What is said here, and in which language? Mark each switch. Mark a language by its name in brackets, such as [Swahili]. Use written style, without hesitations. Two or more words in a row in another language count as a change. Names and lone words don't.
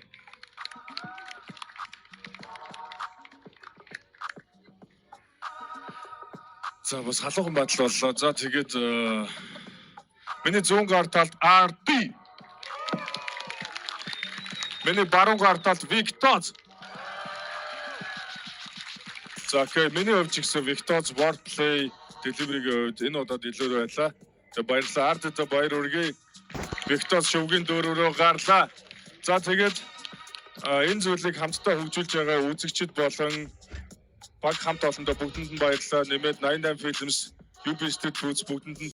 [Mongolian] За бас халуухан батал боллоо. За тэгээд миний зүүн гар талд RD. Миний баруун гар талд Виктор. За миний хувьд ч гэсэн Виктор's [English] wordplay delivery- [Mongolian] гийн хувьд энэ удаад илүү байлаа. За баярлалаа. Ардтай баяр хүргэе. Виктор шөвгийн дөрөврөө гарлаа. За тэгээд энэ зүйлийг хамтдаа хөгжүүлж байгаа үзэгчид болон баг хамт олондоо бүгдэнд нь баярлалаа. Нэмээд 88 Films, UB Studios бүгдэнд нь